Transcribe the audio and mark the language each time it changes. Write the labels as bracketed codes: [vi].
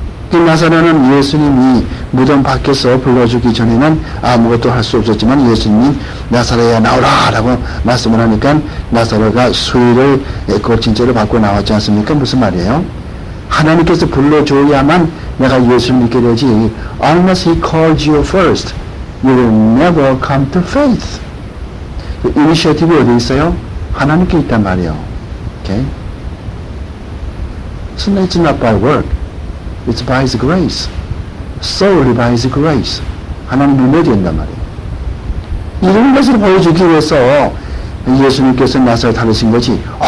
[ko] 그 나사로는 예수님이 무덤 밖에서 불러주기 전에는 아무것도 할 수 없었지만, 예수님이 나사로야 나오라 라고 말씀을 하니까 나사로가 수의를 거친 죄를 받고 나왔지 않습니까? 무슨 말이에요? 하나님께서 불러줘야만 내가 예수를 믿게 되지. [en] Unless He calls you first, you will never come to faith. [ko] 그 이니셔티브 어디 있어요? 하나님께 있단 말이에요. [en] Okay? So it's not by work. It's by His grace. Solely by His grace. [ko] 하나님 눈에 된단 말이에요. 이런 것을 보여주기 위해서 예수님께서 나사로 다루신 거지.